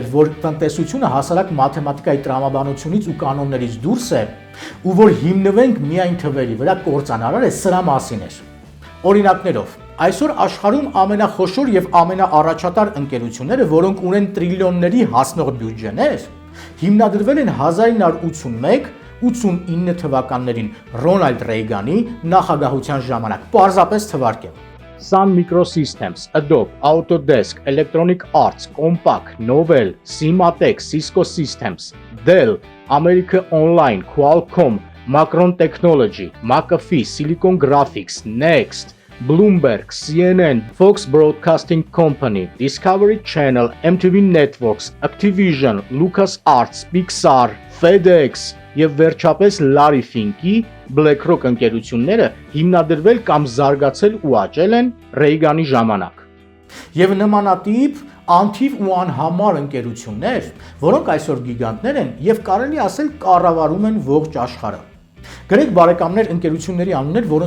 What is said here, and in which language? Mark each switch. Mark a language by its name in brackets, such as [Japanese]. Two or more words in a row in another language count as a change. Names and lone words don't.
[Armenian] որ տնտեսությունը հասարակ մաթեմատիկայի տրամաբանությունից ու կանոններից դուրս է, ու որ հիմնվենք միայն թվերի վրա կործանարար է, սրա մասին էր։ Օրինակներով, այսօր աշխարհում ամենախոշոր եւ ամենաառաջատար ընկերությունները, որոնք ունեն տրիլիոնների հասնող բյուջեներ, հիմնադրվել են 1981-89 թվականներին Ռոնալդ Ռեյգանի նախագահության ժամանակ։ Պարզապես թվարկեմ։ Sun Microsystems, Adobe, Autodesk, Electronic Arts, Compaq, Novell, Cimatec, Cisco Systems, Dell, America Online, Qualcomm, Macron Technology, McAfee, Silicon Graphics, Next, Bloomberg, CNN, Fox Broadcasting Company, Discovery Channel, MTV Networks, Activision, LucasArts, Pixar, FedEx եւ վերջապես Larry Fink-ի BlackRock ընկերությունները հիմնադրվել կամ զարգացել ու աճել են Ռեյգանի ժամանակ։ Եվ նմանատիպ անթիվ ու անհամար ընկերություններ, որոնք այսօր գիգանտներ են եւ կարելի ասել կառավարում են ողջ աշխարհը։ Գրեք բարեկամներ ընկերությունների անուններ, որոնց